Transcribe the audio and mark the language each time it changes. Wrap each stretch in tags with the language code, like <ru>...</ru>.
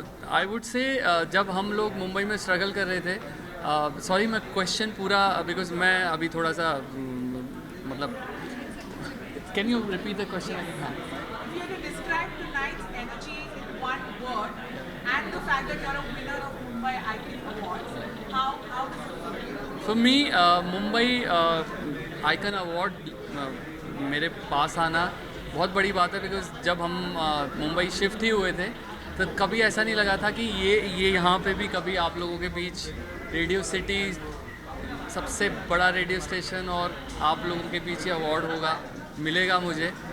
<en>I would say</en> <hi>जब हम लोग मुंबई में स्ट्रगल कर रहे थे, सॉरी मैं क्वेश्चन पूरा, बिकॉज मैं अभी थोड़ा सा मतलब,</hi> <en>Can you repeat the question? If you have to describe tonight's energy in one word and the fact that you are a winner of Mumbai Icon Awards, how does it feel? For me</en> <hi>Mumbai icon award मेरे पास आना बहुत बड़ी बात है, because जब हम Mumbai shift ही हुए थे तो कभी ऐसा नहीं लगा था कि ये यहाँ पे भी कभी आप लोगों के बीच रेडियो सिटी सबसे बड़ा रेडियो स्टेशन और आप लोगों के बीच ये अवार्ड होगा, मिलेगा मुझे।</hi>